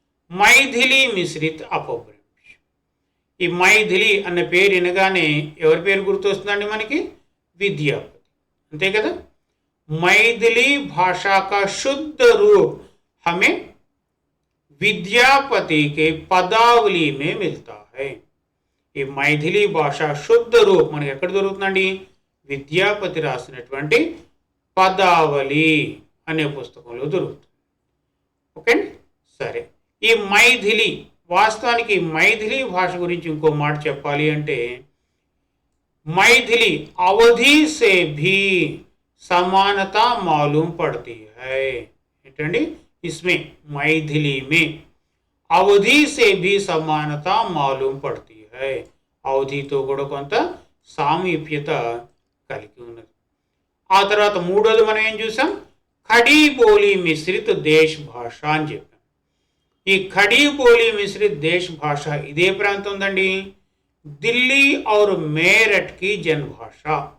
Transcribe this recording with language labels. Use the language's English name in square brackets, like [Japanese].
[Telugu] మైథిలి మిశ్రిత్ అపభ్రంశ్. ఈ మైథిలి అన్న పేరు వినగానే ఎవరి పేరు గుర్తొస్తుందండి మనకి? విద్యాపతి, అంతే కదా. [Hindi] मैथिली भाषा का शुद्ध रूप हमें विद्यापति के पदावली में मिलता है। [Telugu] ఈ మైథిలి భాష శుద్ధ రూప్ మనకి ఎక్కడ దొరుకుతుందండి? విద్యాపతి రాసినటువంటి పదావళి అనే పుస్తకంలో దొరుకుతుంది. ఓకే, సరే. ఈ మైథిలి, వాస్తవానికి మైథిలి భాష గురించి ఇంకో మాట చెప్పాలి అంటే, [Hindi] मैथिली अवधि से भी समानता मालूम पड़ती है। [Telugu] ఏంటండి? [Hindi] इसमें मैथिली में अवधि से भी समानता मालूम पड़ती है। [Telugu] అవధితో కూడా కొంత సామీప్యత కలిగి ఉన్నది. ఆ తర్వాత మూడోది మనం ఏం చూసాం? ఖడీ బోలీ మిశ్రిత దేశ్ భాష అని చెప్పాం. ఈ ఖడీ బోలీ మిశ్రిత దేశ్ భాష ఇదే ప్రాంతం ఉందండి, ఢిల్లీ [Hindi] और मेरठ की जनभाषा।